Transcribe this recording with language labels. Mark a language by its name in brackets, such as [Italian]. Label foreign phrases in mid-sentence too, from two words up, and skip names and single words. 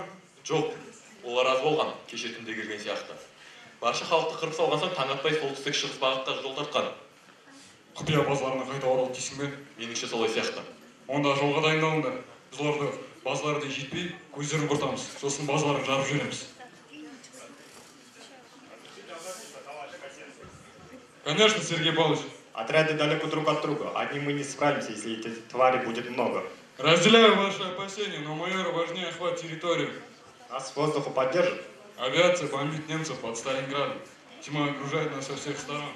[Kazakh] Жоқ, олар аз болған, кеше түнде келген сияқты. Барша халықты қырып салған соң таң атпай солтүстік шығыс бағытта жол тартқан. Құпия базаларына қайта оралды дейсің бе? Меніңше солай сияқты. Онда жолға дайындалыңдар. Біз оларды базалары да жетпей, көздерін құртамыз. Сосын базаларын жарып жібереміз. [Russian] Конечно, Сергей Павлович. Отряды далеко друг от друга. Одни мы не справимся, если этих тварей будет много. Разделяю ваши опасения, но майор важнее охват территории. Нас с воздуха поддержат? Авиация бомбит немцев под Сталинградом. Тьма окружает нас со всех сторон.